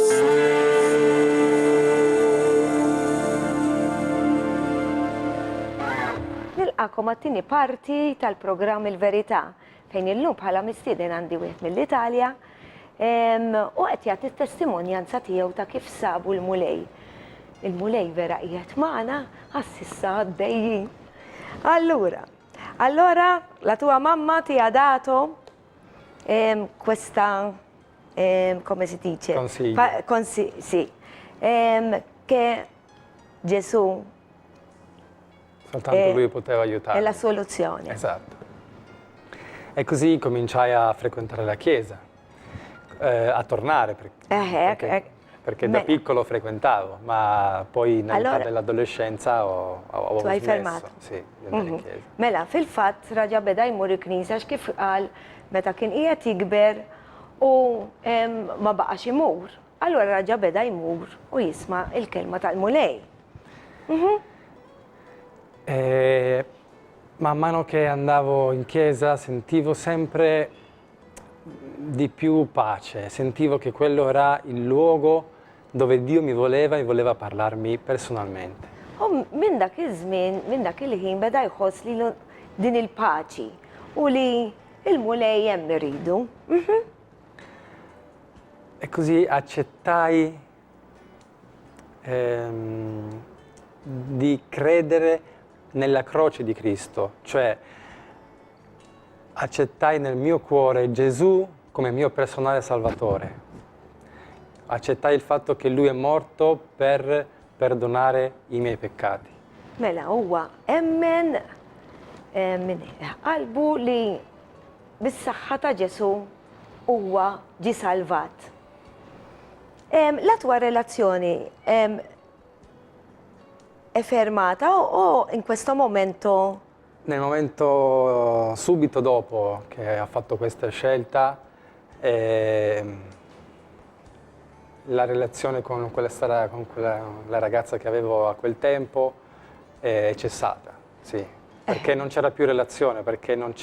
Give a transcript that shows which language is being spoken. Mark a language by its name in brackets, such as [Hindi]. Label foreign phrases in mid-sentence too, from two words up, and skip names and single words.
[Maltese] Nilqakom għat-tieni parti tal-programm Il-Verità fejn illum bħala mistieden għandi wieħed mill-Italja u qed jagħti t-testimonjanza tiegħu ta' kif sabu l-mulej. Il-mulej vera qiegħed magħna għas-sissa għaddejjin. [Italian] Allora, la tua mamma ti ha dato questa, come si dice? Consiglio. Sì, che Gesù Soltanto lui poteva aiutare. è la soluzione. Esatto. E così cominciai a frequentare la chiesa, a tornare, perché da piccolo frequentavo, ma poi nell'età dell'adolescenza ho Tu hai smesso fermato. sì, di andare in chiesa. [Maltese] Mela, fil-fatt raġa beda jmur il-knisja kif qal meta kien qiegħed jikber u ma baqax imur. Allura raġa beda jmur u jisma' il-kelma tal-mulej. [Italian] E man mano che andavo in chiesa sentivo sempre di più pace, sentivo che quello era il luogo dove Dio mi voleva e voleva parlarmi personalmente. [Maltese] U minn dak iż-żmien, minn dak il-ħin beda jħoss li din il-paċi u li il-mulej hemm iridu. [Italian] E così accettai di credere nella croce di Cristo, cioè accettai nel mio cuore Gesù come mio personale salvatore. Accettai il fatto che Lui è morto per perdonare i miei peccati. [Maltese] Mela, huwa emmen qalbu li bis-saħħa ta' Ġesu huwa ġi salvat. [Italian] La tua relazione è fermata o in questo momento? Nel momento subito dopo che ha fatto questa scelta, la relazione con la ragazza che avevo a quel tempo è cessata, sì, perché non c'era più relazione, perché